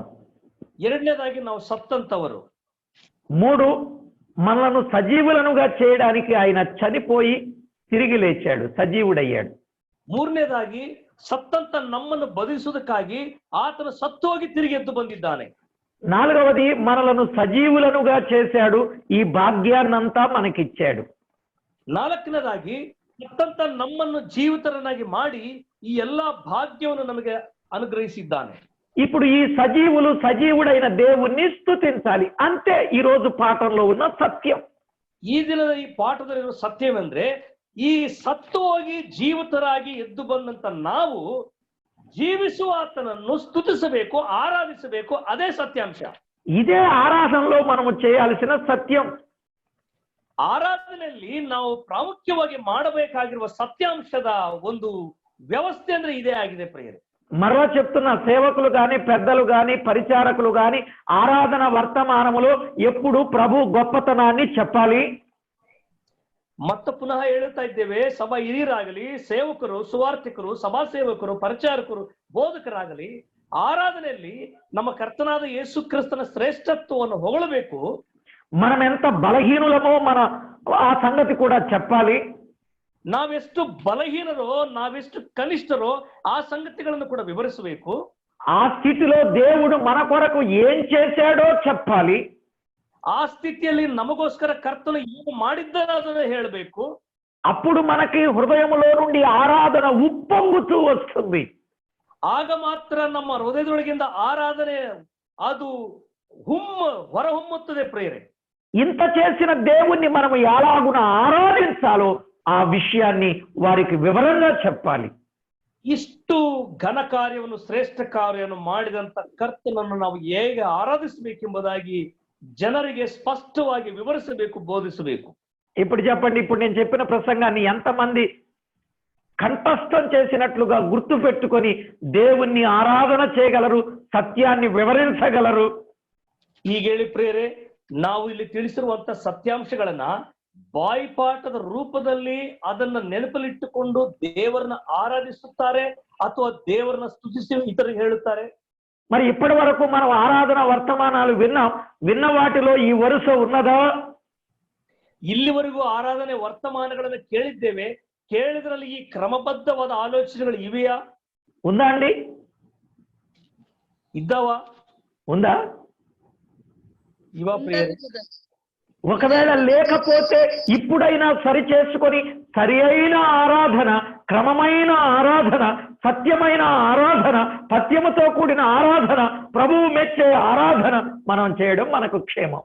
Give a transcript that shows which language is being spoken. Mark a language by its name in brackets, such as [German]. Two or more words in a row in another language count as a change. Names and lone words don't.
[Kannada] ಎರಡನೇದಾಗಿ ನಾವು ಸತ್ತಂತವರು. [Telugu] మూడు, మనలను సజీవులనుగా చేయడానికి ఆయన చనిపోయి తిరిగి లేచాడు, సజీవుడయ్యాడు. [Kannada] ಮೂರನೇದಾಗಿ ಸತ್ತಂತ ನಮ್ಮನ್ನು ಬದುಕಿಸುವುದಕ್ಕಾಗಿ ಆತನು ಸತ್ತೋಗಿ ತಿರುಗಿ ಎದ್ದು ಬಂದಿದ್ದಾನೆ. [Telugu] నాలుగవది, మనలను సజీవులనుగా చేశాడు, ఈ భాగ్యాన్నంతా మనకిచ్చాడు. [Kannada] ನಾಲ್ಕನೇದಾಗಿ ಸತ್ತಂತ ನಮ್ಮನ್ನು ಜೀವಿತರನ್ನಾಗಿ ಮಾಡಿ ಈ ಎಲ್ಲಾ ಭಾಗ್ಯವನ್ನು ನಮಗೆ ಅನುಗ್ರಹಿಸಿದ್ದಾನೆ. [Telugu] ఇప్పుడు ఈ సజీవుడైన దేవుణ్ణి స్తుతించాలి. అంతే ఈ రోజు పాఠంలో ఉన్న సత్యం. [Kannada] ಈ ದಿನದ ಈ ಪಾಠದಲ್ಲಿರುವ ಸತ್ಯವೆಂದ್ರೆ, ಈ ಸತ್ತು ಹೋಗಿ ಜೀವಿತರಾಗಿ ಎದ್ದು ಬಂದಂತ ನಾವು ಜೀವಿಸುವ ಆತನನ್ನು ಸ್ತುತಿಸಬೇಕು, ಆರಾಧಿಸಬೇಕು. ಅದೇ ಸತ್ಯಾಂಶ. [Telugu] ఇదే ఆరాధనలో మనము చేయాల్సిన సత్యం. [Kannada] ಆರಾಧನೆಯಲ್ಲಿ ನಾವು ಪ್ರಾಮುಖ್ಯವಾಗಿ ಮಾಡಬೇಕಾಗಿರುವ ಸತ್ಯಾಂಶದ ಒಂದು ವ್ಯವಸ್ಥೆ ಅಂದ್ರೆ ಇದೇ ಆಗಿದೆ ಪ್ರಿಯರೇ. [Telugu] మరో చెప్తున్న, సేవకులు గాని, పెద్దలు గాని, పరిచారకులు గాని ఆరాధన వర్తమానములో ఎప్పుడు ప్రభు గొప్పతనాన్ని చెప్పాలి. [Kannada] ಮತ್ತೆ ಪುನಃ ಹೇಳುತ್ತಾ ಇದ್ದೇವೆ, ಸಭಾ ಹಿರಿಯರಾಗಲಿ, ಸೇವಕರು, ಸುವಾರ್ಥಿಕರು, ಸಭಾ ಸೇವಕರು, ಪರಿಚಾರಕರು, ಬೋಧಕರಾಗಲಿ, ಆರಾಧನೆಯಲ್ಲಿ ನಮ್ಮ ಕರ್ತನಾದ ಯೇಸು ಕ್ರಿಸ್ತನ ಶ್ರೇಷ್ಠತ್ವವನ್ನು ಹೊಗಳಬೇಕು. [Telugu] మనం ఎంత బలహీనులమో ఆ సంగతి కూడా చెప్పాలి. [Kannada] ನಾವೆಷ್ಟು ಬಲಹೀನರೋ, ನಾವೆಷ್ಟು ಕನಿಷ್ಠರೋ ಆ ಸಂಗತಿಗಳನ್ನು ಕೂಡ ವಿವರಿಸಬೇಕು. [Telugu] ఆ స్థితిలో దేవుడు మన కొరకు ఏం చేశాడో చెప్పాలి. [Kannada] ಆ ಸ್ಥಿತಿಯಲ್ಲಿ ನಮಗೋಸ್ಕರ ಕರ್ತನು ಏನು ಮಾಡಿದ್ದಾನೆ ಅದನ್ನು ಹೇಳಬೇಕು. [Telugu] అప్పుడు మనకి హృదయములో నుండి ఆరాధన ఉప్పొంగుతూ వస్తుంది. [Kannada] ಆಗ ಮಾತ್ರ ನಮ್ಮ ಹೃದಯದೊಳಗಿಂದ ಆರಾಧನೆ ಅದು ಹೊರಹೊಮ್ಮುತ್ತದೆ ಪ್ರಿಯರೇ. [Telugu] ఇంత చేసిన దేవుణ్ణి మనం ఎలాగున ఆరాధించాలో ఆ విషయాన్ని వారికి వివరంగా చెప్పాలి. [Kannada] ಇಷ್ಟು ಘನ ಕಾರ್ಯವನ್ನು, ಶ್ರೇಷ್ಠ ಕಾರ್ಯವನ್ನು ಮಾಡಿದಂತ ಕರ್ತನನ್ನು ನಾವು ಹೇಗೆ ಆರಾಧಿಸಬೇಕೆಂಬುದಾಗಿ ಜನರಿಗೆ ಸ್ಪಷ್ಟವಾಗಿ ವಿವರಿಸಬೇಕು, ಬೋಧಿಸಬೇಕು. [Telugu] ఇప్పుడు చెప్పండి, ఇప్పుడు నేను చెప్పిన ప్రసంగాన్ని ఎంతమంది కంఠస్థం చేసినట్లుగా గుర్తు పెట్టుకొని దేవుణ్ణి ఆరాధన చేయగలరు, సత్యాన్ని వివరించగలరు? [Kannada] ಈಗ ಹೇಳಿ ಪ್ರಿಯರೇ, ನಾವು ಇಲ್ಲಿ ತಿಳಿಸಿರುವಂತ ಸತ್ಯಾಂಶಗಳನ್ನ ಬಾಯಿಪಾಠದ ರೂಪದಲ್ಲಿ ಅದನ್ನ ನೆನಪಲ್ಲಿಟ್ಟುಕೊಂಡು ದೇವರನ್ನ ಆರಾಧಿಸುತ್ತಾರೆ ಅಥವಾ ದೇವರನ್ನ ಸ್ತುತಿಸಿ ಇತರಿಗೆ ಹೇಳುತ್ತಾರೆ. [Telugu] మరి ఇప్పటి వరకు మనం ఆరాధన వర్తమానాలు విన్న వాటిలో ఈ వరుస ఉన్నదా? [Kannada] ಇಲ್ಲಿವರೆಗೂ ಆರಾಧನೆ ವರ್ತಮಾನಗಳನ್ನು ಕೇಳಿದ್ದೇವೆ. ಕೇಳಿದ್ರಲ್ಲಿ ಈ ಕ್ರಮಬದ್ಧವಾದ ಆಲೋಚನೆಗಳು ಇವೆಯಾ? [Telugu] ఉందా అండి? [Kannada] ಇದ್ದಾವ? [Telugu] ఉందా? [Kannada] ಇವಾ ಪ್ರಿಯರೇ? [Telugu] ఒకవేళ లేకపోతే ఇప్పుడైనా సరి చేసుకొని సరి అయిన ఆరాధన క్రమమైన ఆరాధన, సత్యమైన ఆరాధన, పథ్యముతో కూడిన ఆరాధన, ప్రభువు మెచ్చే ఆరాధన మనం చేయడం మనకు క్షేమం.